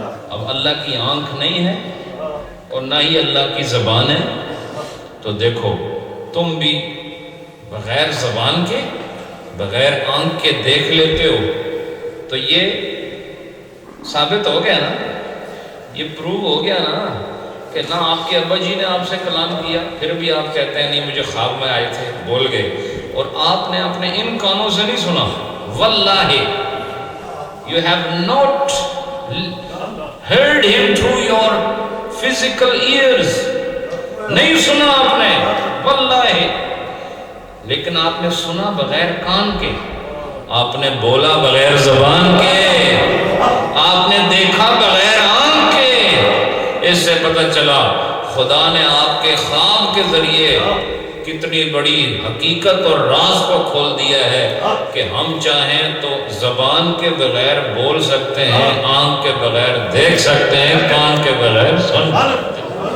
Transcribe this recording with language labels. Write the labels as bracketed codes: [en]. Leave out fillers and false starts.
[ur] اب اللہ کی آنکھ نہیں ہے اور نہ ہی اللہ کی زبان ہے، تو دیکھو تم بھی بغیر زبان کے، بغیر آنکھ کے دیکھ لیتے ہو. تو یہ ثابت ہو گیا نا، یہ پروو ہو گیا نا کہ نہ آپ کے ابا جی نے آپ سے کلام کیا، پھر بھی آپ کہتے ہیں نہیں مجھے خواب میں آئے تھے، بول گئے. اور آپ نے اپنے ان کانوں سے نہیں سنا. [en] واللہ you have not heard him through your physical ears. [ur] نہیں سنا آپ نے واللہ، لیکن آپ نے سنا بغیر کان کے، آپ نے بولا بغیر زبان کے. آپ نے دیکھا بغیر آنکھ کے، اس سے پتہ چلا خدا نے آپ کے خواب کے ذریعے کتنی بڑی حقیقت اور راز کو کھول دیا ہے کہ ہم چاہیں تو زبان کے بغیر بول سکتے ہیں، آنکھ کے بغیر دیکھ سکتے ہیں، کان کے بغیر سن سکتے ہیں۔